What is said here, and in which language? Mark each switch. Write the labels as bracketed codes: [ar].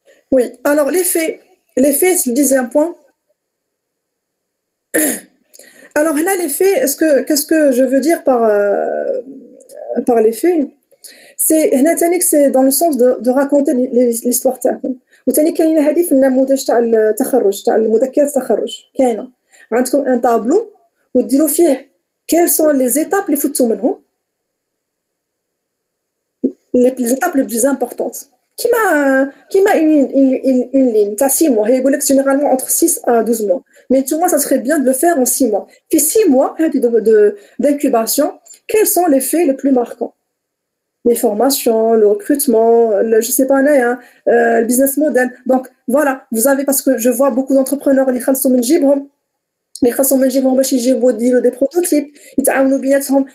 [fr] Oui, alors les faits, c'est le 10e point. Alors là, les faits, qu'est-ce que je veux dire par les faits? C'est dans le sens de raconter l'histoire تاعكم. [ar] وثاني كاين هذه في النموذج تاع التخرج تاع المذكرة التخرج كاينه عندكم ان طابلو وديروا فيه [fr] quelles sont les étapes [ar] اللي فتوا منهم [fr] les étapes les plus importantes [ar] كيما une ligne تاع 6 mois. يقول لك [fr] généralement entre 6 à 12 mois, mais pour moi ça serait bien de le faire en 6 mois. Puis 6 mois d'incubation, quels sont les faits les plus marquants? Les formations, le recrutement, je sais pas, le business model. Donc voilà, vous avez, parce que je vois beaucoup d'entrepreneurs les [ar] خلصوا من جيبهم باش يجيبوا يديروا [fr] des prototypes [ar] يتعاونوا بيناتهم.